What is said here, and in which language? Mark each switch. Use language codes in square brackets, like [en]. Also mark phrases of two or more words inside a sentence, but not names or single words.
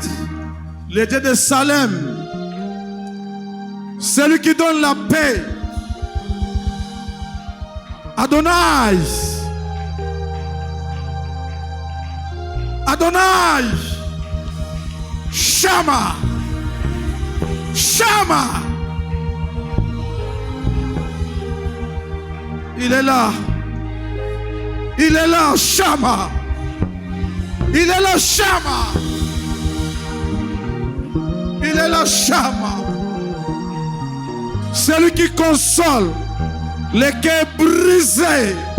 [fr] Le Dieu de Salem, celui qui donne la paix. Adonai. Adonai. [he] Shama. Shama. [fr] Il est là. Il est là, Shama. Il est là, Shama. Il est là, Shama. Celui qui console les cœurs brisés.